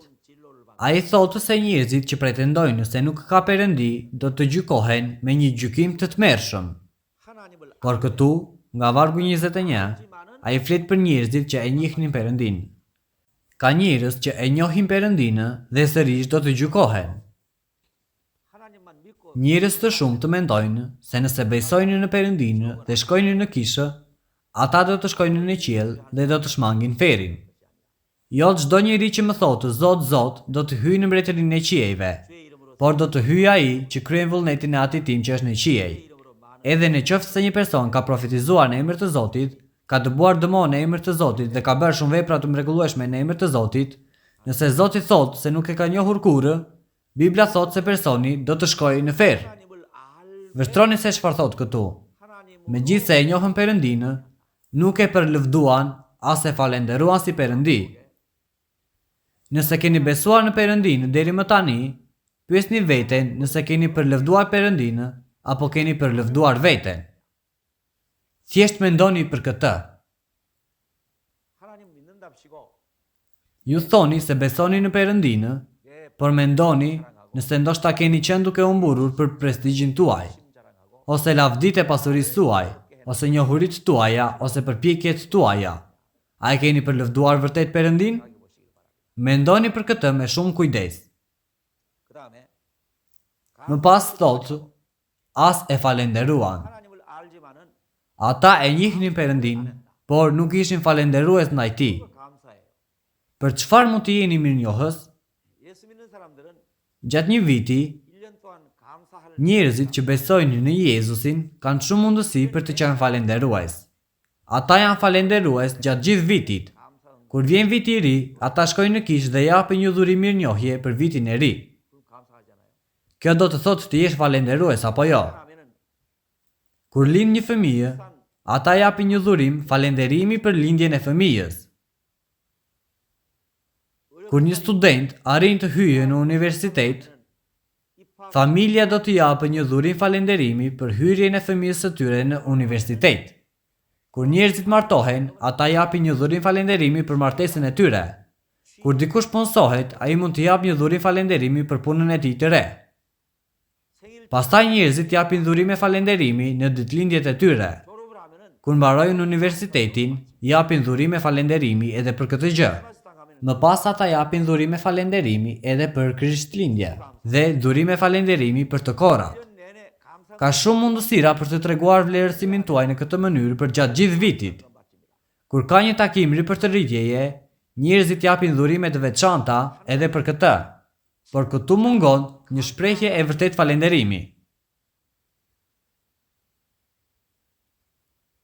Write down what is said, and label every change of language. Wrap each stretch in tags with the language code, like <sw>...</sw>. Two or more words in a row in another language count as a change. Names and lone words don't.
<sq>A i thotë se njerëzit që pretendojnë se nuk ka Perëndi do të gjykohen me një gjykim të tmerrshëm.</sq> <ko>하나님을</ko> <sq>Por këtu, nga vargu 21, a i flet për njerëzit që e njihnin Perëndinë. Ka njerëz që e njohin Perëndinë dhe sërish do të gjykohen.</sq> <ko>하나님만 믿고</ko> <sq>Njerëz të shumë të mendojnë se nëse besojnë në Perëndinë dhe shkojnë në kishë, ata do të shkojnë në qiell dhe do të shmangin ferin. Jo çdo njeri që më thotë Zot, Zot, do të hyjë në mbretërinë e qiejve,</sq> <ko>주의 이름으로</ko> <sq>por do të hyjë ai që kryen vullnetin e Atit tim që është në qiej.</sq> <ko>이름으로 많은</ko> <sq>Edhe në qoftë se një person ka profetizuar në emër të Zotit, ka dëbuar dëmon në emër të Zotit dhe ka bërë shumë vepra të mrekullueshme në emër të Zotit, nëse Zoti thotë se nuk e ka njohur kurrë, Bibla thotë se personi do të shkojë në ferr.</sq> <ko>하나님을 알</ko> <sq>Vështroni se çfarë thotë këtu.</sq> <ko>하나님</ko> <sq>Megjithse e njohën Perëndinë, nuk e përlëvduan as e falenderuan si Perëndi. Nëse keni besuar në Perëndinë deri më tani, pyesni veten nëse keni përlëvduar Perëndinë apo keni përlëvduar veten. Thjesht mendoni për këtë.</sq> <ko>하나님 믿는답시고</ko> <sq>Ju thoni se besoni në Perëndinë,</sq> <ko>예,</ko> <sq>por mendoni nëse ndoshta keni qenë duke u mburur për prestigjin tuaj,</sq> <ko>자랑하고</ko> <sq>ose lavditë e pasurisë tuaj, ose njohuritë tuaja, ose përpjekjet tuaja. A e keni përlëvduar vërtet Perëndinë? Mendoni për këtë me shumë kujdes.</sq> <ko>그다음에</ko> <sq>Më pas thotë, as e falenderuan.</sq> <ko>하나님을 알지만은</ko> <sq>Ata e njihnin Perëndinë, por nuk ishin falenderues ndaj tij.</sq> <ko>감사해요.</ko> <sq>Për çfarë mund të jeni mirënjohës?</sq> <ko>예수 믿는 사람들은</ko> <sq>Gjatë një viti,</sq> <ko>1년 동안 감사할</ko> <sq>njerëzit që besojnë në Jezusin kanë shumë mundësi për të qenë falenderues. Ata janë falenderues gjatë gjithë vitit.</sq> <ko>감사한</ko> <sq>Kur vjen viti i ri, ata shkojnë në kishë dhe japin një dhurim mirënjohje për vitin e ri.</sq> <ko>그 감사하잖아요.</ko> <sq>Kjo do të thotë të jesh falenderues apo jo?</sq> <ko>하면은</ko> <sq>Kur lind një fëmijë, ata japin një dhurim falenderimi për lindjen e fëmijës. Kur një student arrin të hyjë në universitet,</sq> <ko>입학</ko> <sq>familja do të japë një dhurim falenderimi për hyrjen e fëmijës së tyre në universitet. Kur njerëzit martohen, ata japin një dhurim falenderimi për martesën e tyre. Kur dikush punsohet, ai mund të japë një dhurim falenderimi për punën e tij të re.</sq> <ko>생일</ko> <sq>Pastaj njerëzit japin dhurime falenderimi në ditëlindjet e tyre.</sq> <ko>졸업을 하면은</ko> <sq>Kur mbarojnë universitetin, japin dhurime falenderimi edhe për këtë gjë.</sq> <ko>당하면</ko> <sq>Më pas ata japin dhurime falenderimi edhe për Krishtlindje dhe dhurime falenderimi për të korat.</sq> <ko>1년 내내 감사</ko> <sq>Ka shumë mundësira për të treguar vlerësimin tuaj në këtë mënyrë për gjatë gjithë vitit. Kur ka një takim ri për të rritjeje, njerëzit japin dhurime të veçanta edhe për këtë. Por këtu mungon një shprehje e vërtet falenderimi.</sq>